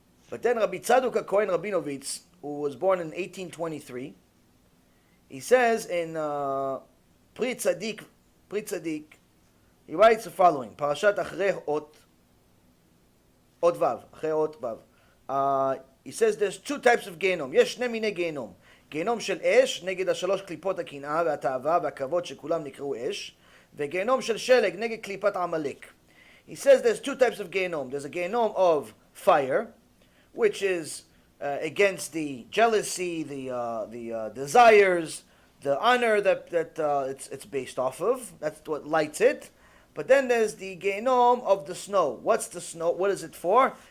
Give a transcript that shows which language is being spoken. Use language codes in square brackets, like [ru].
[en] But then Rabbi Tzadok HaKohen Rabinovitz, who was born in 1823, he says in Pri Tzadik, he writes the following, Parashat Achrei Ot Vav, Achrei Ot Vav. He says there's two types of Gehenom. [he] יש שני מיני גיהנום. גיהנום של אש, נגד השלוש קליפות הקנאה והתאווה והכבוד שכולם נקראו אש, וגיהנום של שלג, נגד קליפת עמלק. [en] He says there's two types of Gehenom. There's a Gehenom of fire, which is against the jealousy, the desires, the honor that it's based off of. That's what lights it. But then there's the Gehenom of the snow. What's the snow? What is it for?